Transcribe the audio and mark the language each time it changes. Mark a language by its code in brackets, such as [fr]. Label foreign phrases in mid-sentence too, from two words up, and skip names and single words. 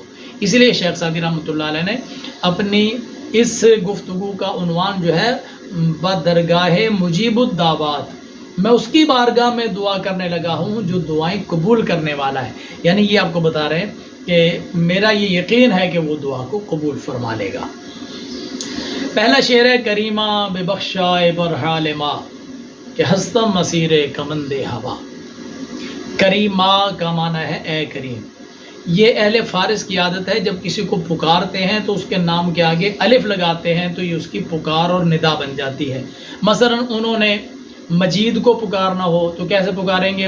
[ur] اس لیے شیخ سعدی رحمۃ اللہ علیہ نے اپنی اس گفتگو کا عنوان جو ہے بدرگاہ مجیب الدعوات، میں اس کی بارگاہ میں دعا کرنے لگا ہوں جو دعائیں قبول کرنے والا ہے۔ یعنی یہ آپ کو بتا رہے ہیں کہ میرا یہ یقین ہے کہ وہ دعا کو قبول فرما لے گا۔ پہلا شعر ہے [fa] کریمہ بے بخشائے برحال ما، کہ ہستم مسیر کمند ہوا۔ [ur] کریمہ کا معنی ہے اے کریم۔ یہ اہل فارس کی عادت ہے، جب کسی کو پکارتے ہیں تو اس کے نام کے آگے الف لگاتے ہیں تو یہ اس کی پکار اور ندا بن جاتی ہے۔ مثلا انہوں نے مجید کو پکارنا ہو تو کیسے پکاریں گے؟